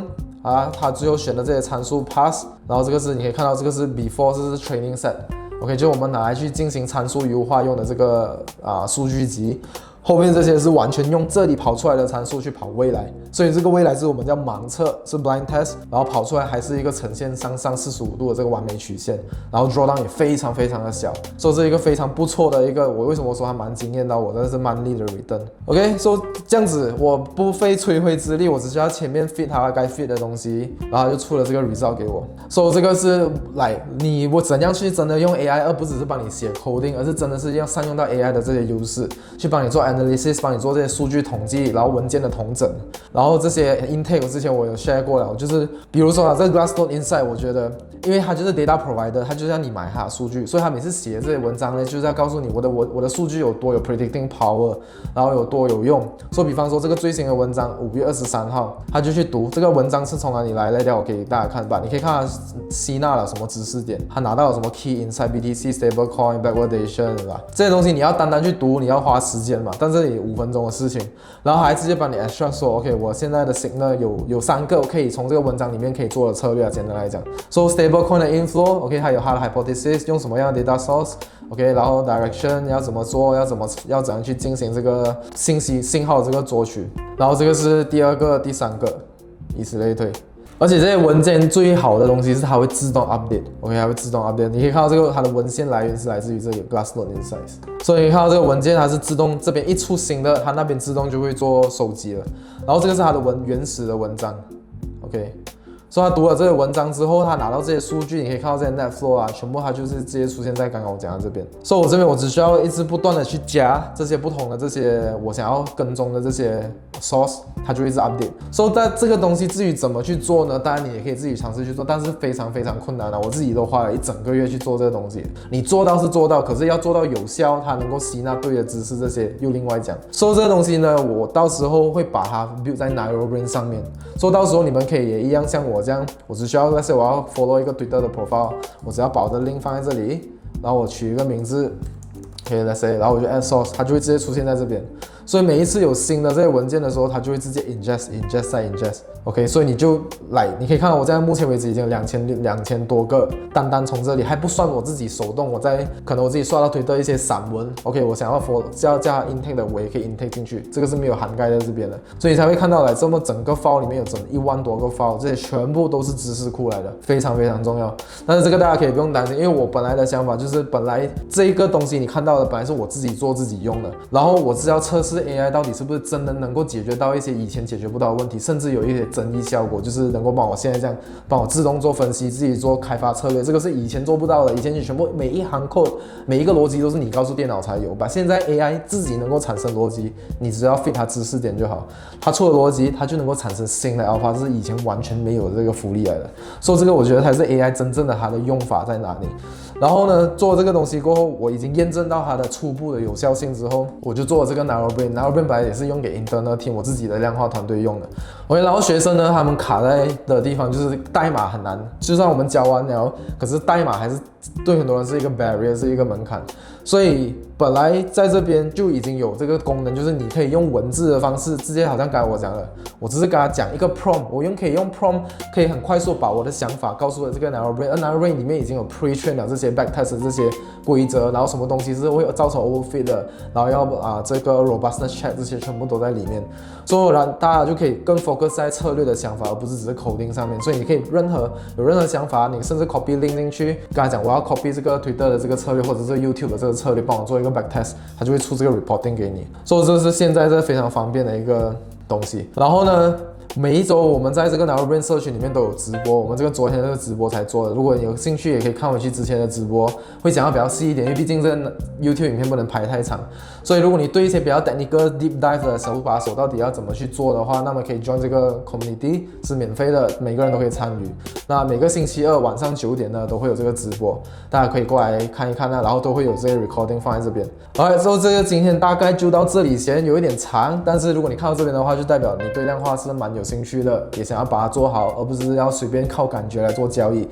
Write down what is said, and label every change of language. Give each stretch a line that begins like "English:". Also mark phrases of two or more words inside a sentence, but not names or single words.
Chinese: 他最後選的這些參數 pass， 然後這個是你可以看到這個是 before， 這是
English: training set，
Chinese: OK， 就我們拿來去進行參數優化用的這個數據集。後面這些是完全用這裡跑出來的參數去跑未來，所以這個未來是我們叫盲測，是
English: blind test，
Chinese: 然後跑出來還是一個呈現上45度的這個完美曲線，然後 drawdown 也非常非常的小，所以是一個非常不錯的一個，我為什麼說它蠻驚豔到我，這是 monthly 的 return。OK， 所以這樣子我不費吹灰之力，我只需要前面 fit 它該 fit 的東西，然後就出了這個 result 給我。所以這個是我怎樣去真的用 AI， 而不只是幫你寫 coding， 而是真的是要善用到 AI 的這些優勢，去幫你做 analysis，幫你做這些數據統計，然後文件的統整，然後這些 intake 之前我有 share 過了，就是比如說啊，這個 Glassnode Insight，我覺得，因為它就是 data provider， 它就是要你買它的數据，所以它每次寫這些文章呢，就是要告訴你我的數據有多有 predicting power，然後有多有用。所以比方說這個最新的文章5月23號，他就去讀這個文章是從哪裡來的，我給大家看吧。你可以看他吸納了什麼知識點，他拿到了什麼
English: key insight BTC stablecoin backwardation
Chinese: 對吧？這些東西你要單單去讀，你要花時間嘛，但是也5分鐘的事情，然後還直接幫你 extract 說 OK， 我現在的 signal 有3個可以從這個文章裡面可以做的策略啊，簡單來講 ，
English: so stablecoin
Chinese: 的 inflow OK， 它有它的 hypothesis， 用什麼樣的
English: data source
Chinese: OK， 然後 direction 要怎麼做，要怎樣去進行這個信號的這個捉取，然後這個是第2個、第3個，以此類推。而且這些文件最好的東西是它會自動 update， OK， 它會自動 update。你可以看到這個它的文獻來源是來自於這個 Glassnode Insights，所以你看到這個文件它是自動這邊一出新的，它那邊自動就會做收集了。然後這個是它的原始的文章 ，OK。所以他讀了這個文章之後，他拿到這些數據，你可以看到這些 net flow 啊，全部它就是直接出現在剛剛我講的這邊。所以我這邊我只需要一直不斷的去加這些不同的這些我想要跟蹤的這些 source， 它就一直 update。所以在這個東西至於怎麼去做呢？當然你也可以自己嘗試去做，但是非常非常困難的。我自己都花了1整個月去做這個東西。你做到是做到，可是要做到有效，它能夠吸納對的知識，這些又另外講。所以這個東西呢，我到時候會把它 build 在 NeuroBrain 上面。所以到時候你們可以也一樣像我這樣，我只需要那些我要 follow 一個 Twitter 的 profile， 我只要把我的 link 放在這裡，然後我取一個名字 ，OK，
English: let's say，
Chinese: 然後我就
English: add source，
Chinese: 它就會直接出現在這邊。所以每一次有新的這些文件的時候，它就會直接 ingest 再 ingest。OK， 所以你就来，你可以看到我在目前為止已經有2000多個，單從這裡還不算我自己手動，可能我自己刷到推的一些散文 ，OK， 我想要加 intake 的，我也可以 intake 進去，這個是沒有涵蓋在這邊的，所以你才會看到來這麼整個 file 裡面有整1萬多個 file， 這些全部都是知識庫來的，非常非常重要。但是這個大家可以不用擔心，因為我本來的想法就是本來這一個東西你看到的本來是我自己做自己用的，然後我是要測試 AI 到底是不是真的能夠解決到一些以前解決不到的問題，甚至有一些爭議效果，就是能夠幫我現在這樣幫我自動做分析，自己做開發策略，這個是以前做不到的。以前你全部每一行 code 每一個邏輯都是你告訴電腦才有吧，現在 AI 自己能夠產生邏輯，你只要 fit 它知識點就好，它出了邏輯它就能夠產生新的 alpha， 這是以前完全沒有的這個福利來的。所以这個我覺得才是 AI 真正的它的用法在哪裡。然後呢，做這個東西過後，我已經驗證到它的初步的有效性之後，我就做了這個 NeuroBrain 本來也是用給
English: internal team
Chinese: 我自己的量化團隊用的。OK， 然後學生呢，他們卡在的地方就是代碼很難，就算我們教完了，可是代碼還是對很多人是一個 barrier， 是一個門檻。所以本來在這邊就已經有這個功能，就是你可以用文字的方式，直接好像剛才我講的，我只是跟他講一個 prompt， 我可以用 prompt 可以很快速把我的想法告訴了這個 NeuroBrain，NeuroBrain 裡面已經有 pre-train 了這些 backtest 的這些規則，然後什麼東西是會造成 overfit 的，然後要這個
English: robustness check
Chinese: 這些全部都在裡面，所以大家就可以更 focus 在策略的想法，而不是只是 coding 上面。所以你可以有任何想法，你甚至
English: copy link
Chinese: 進去，跟他講我要 copy 這個 Twitter 的這個策略，或者是 YouTube 的這個策略，幫我做一個 backtest， 它就會出這個 reporting 給你。所以這是現在非常方便的一個東西。然後呢，每一周我們在這個 NeuroBrain 社群裡面都有直播，我們這個昨天這個直播才做的。如果你有興趣，也可以看回去之前的直播，會講到比較細一點，因為畢竟這個 YouTube 影片不能拍太長。所以如果你對一些比較
English: technical deep dive
Chinese: 的手把手到底要怎麼去做的話，那麼可以 join 這個 community， 是免費的，每個人都可以參與。那每個星期二晚上9點呢，都會有這個直播，大家可以過來看一看呢，然後都會有這些 recording 放在這邊。好，之後這個今天大概就到這裡先，有一點長，但是如果你看到這邊的話，就代表你對量化是蠻有興趣的，也想要把它做好，而不是要隨便靠感覺來做交易。